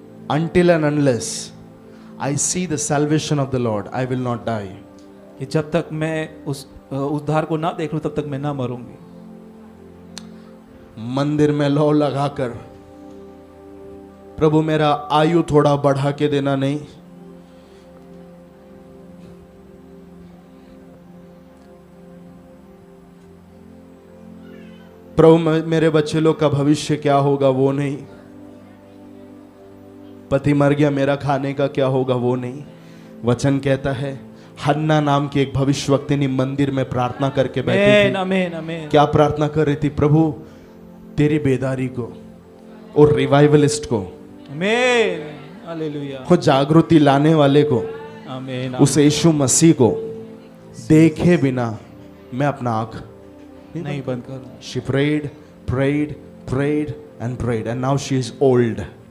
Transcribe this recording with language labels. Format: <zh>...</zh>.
<en>Until and unless I see the salvation of the Lord, I will not die.</en> <hi>कि जब तक मैं उस उद्धार को ना देख लूं तब तक मैं ना मरूंगी। मंदिर में लौ लगाकर, प्रभु मेरा आयु थोड़ा बढ़ा के देना नहीं, प्रभु मेरे बच्चे लोग का भविष्य क्या होगा वो नहीं, पति मर गया मेरा खाने का क्या होगा वो नहीं। वचन कहता है हन्ना नाम की एक भविष्यवक्तिनी मंदिर में प्रार्थना करके बैठी थी। आमेन आमेन। क्या प्रार्थना कर रही थी? प्रभु तेरी बेदारी को और रिवाइवलिस्ट को, आमेन हालेलुया। वो जागृति लाने वाले को, आमेन उस यीशु मसीह को देखे बिना मैं अपना आंख नहीं बंद करूं।</hi> <en>She prayed, prayed, prayed and prayed and now she is old.</en>